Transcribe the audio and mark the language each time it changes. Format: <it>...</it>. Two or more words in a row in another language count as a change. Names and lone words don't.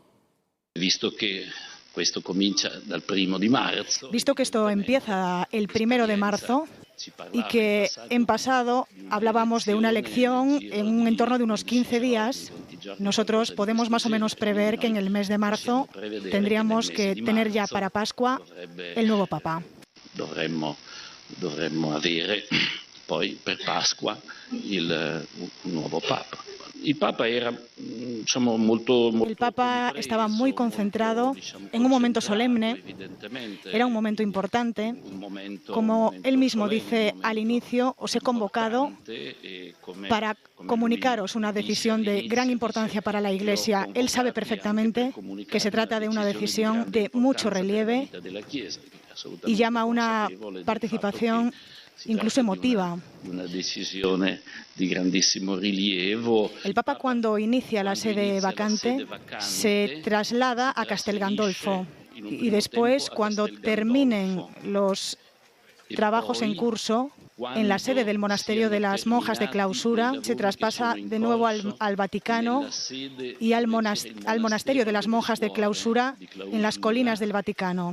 <es>Visto que esto empieza el 1 de marzo, y que en pasado hablábamos de una elección en un entorno de unos 15 días, nosotros podemos más o menos prever que en el mes de marzo tendríamos que tener ya para Pascua el nuevo Papa.</es> <it>Dovremmo avere poi per Pasqua il nuovo Papa.</it> <es>El Papa estaba muy concentrado en un momento solemne, era un momento importante, como él mismo dice al inicio, os he convocado para comunicaros una decisión de gran importancia para la Iglesia. Él sabe perfectamente que se trata de una decisión de mucho relieve y llama a una participación incluso emotiva.</es> <it>Una decisione di grandissimo rilievo.</it> <es>El Papa, cuando inicia la sede vacante, se traslada a Castel Gandolfo y después, cuando terminen los trabajos en curso, en la sede del Monasterio de las Monjas de Clausura, se traspasa de nuevo al Vaticano y al Monasterio de las Monjas de Clausura en las colinas del Vaticano.</es>